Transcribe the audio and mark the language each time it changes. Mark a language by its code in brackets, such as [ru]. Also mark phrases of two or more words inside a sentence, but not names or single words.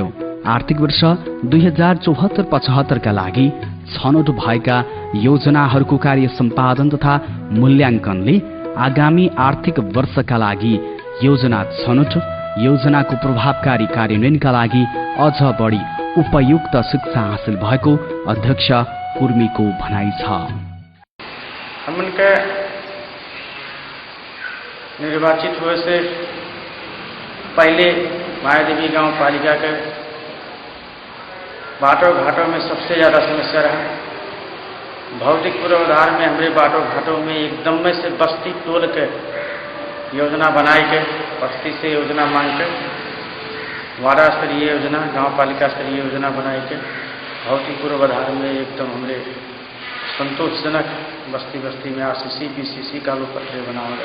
[ne] आर्थिक वर्ष 2074-75 का लागि छनौट भएका योजनाहरूको कार्य सम्पादन तथा मूल्याङ्कनले आगामी आर्थिक वर्षका लागि योजना छनौट, योजनाको प्रभावकारी कार्यान्वयनका लागि अझ बढी उपयुक्त शिक्षा हासिल भएको अध्यक्ष कुर्मीको भनाइ छ। [awa] हमका निर्वाचित हुए से पहले मायादेवी गांव पालिका के बाटों घाटों में सबसे ज़्यादा समस्या रहा। भौतिक पूर्वाधार में हमारे बाटों घाटों में एकदम में से बस्ती टोल के योजना बनाई के, बस्ती से योजना मांग के, वार्ड स्तरीय योजना, गांव पालिका स्तरीय योजना बनाई के भौतिक पूर्वाधार में एकदम हमारे संतोषजनक बस्ती बस्ती में आरसीसी बीसीसी कालू पत्रे बनाए गए।